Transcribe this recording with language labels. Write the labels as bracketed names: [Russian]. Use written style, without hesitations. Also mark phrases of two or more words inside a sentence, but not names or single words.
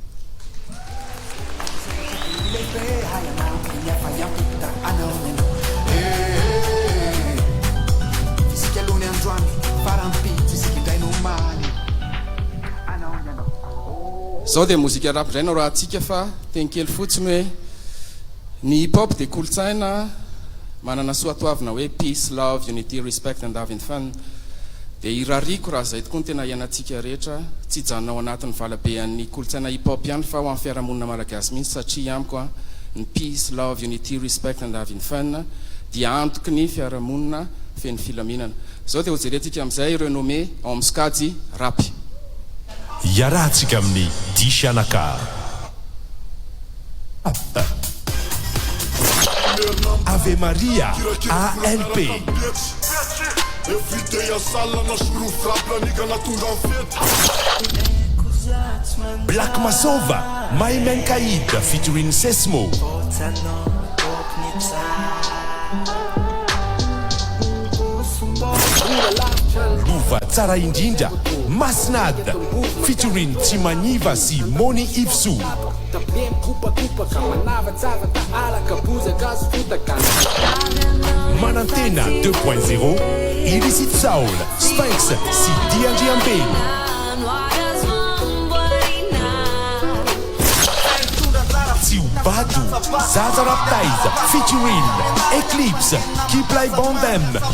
[Malagasy] zao dia mozika rap indray no raha atsika fa tenikely fotsiny hoe ny hip hop dia kolotsaina manana soatoavina hoe [English] peace love unity respect and having fun [Malagasy] dia irariko raha zay tokoa ny tena ianantsika rehetra tsy janonao anatin'ny valabe an'ny kolotsaina hip hop ihany fa ho amin'ny fiarahamonina malagasy mihitsy satria amiko a ny [English] peace love unity respect and having fun [Malagasy] dia antoky ny fiarahamonina feny filaminana zao dia hojerentsika amin'izay renommé ao amin'ny skady rapy iarahantsika amin'ny dishanaka Ave Maria ALP Black Masova Maimen Kaid featuring Sesmo Luva Tsara Indinja Masnad featuring Timaniva si Moni Ipsu Manantena 2.0 Illicit Soul Sphinx si D&G Ambeni Badu, Zaza Raptize, featuring Eclipse, Keep Life on Them.